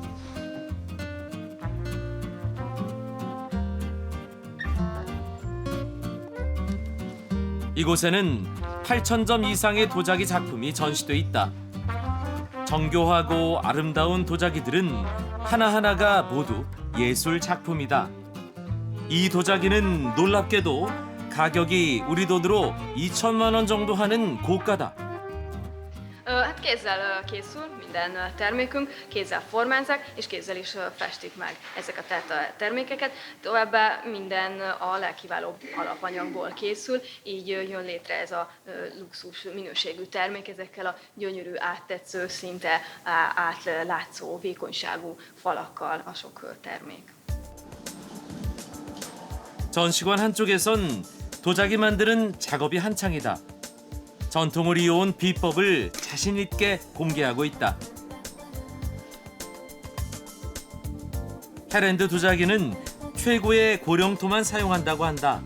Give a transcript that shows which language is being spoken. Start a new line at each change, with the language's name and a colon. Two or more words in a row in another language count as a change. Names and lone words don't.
Korean: 이곳에는 8,000점 이상의 도자기 작품이 전시돼 있다. 정교하고 아름다운 도자기들은 하나하나가 모두 예술 작품이다. 이 도자기는 놀랍게도 가격이 우리 돈으로 2천만 원 정도 하는 고가다.
Hungarian: Hát kézzel készül minden termékünk, kézzel formázzák, és kézzel is festik meg ezeket a termékeket. Továbbá minden a legkiválóbb alapanyagból készül, így jön létre ez a luxus minőségű termék ezekkel a gyönyörű, áttetsző, szinte átlátszó, vékonyságú falakkal a sok termék.
Korean: 전시관 한쪽에선 도자기 만드는 작업이 한창이다. 전통을 이어온 비법을 자신 있게 공개하고 있다. 헤랜드 도자기는 최고의 고령토만 사용한다고 한다.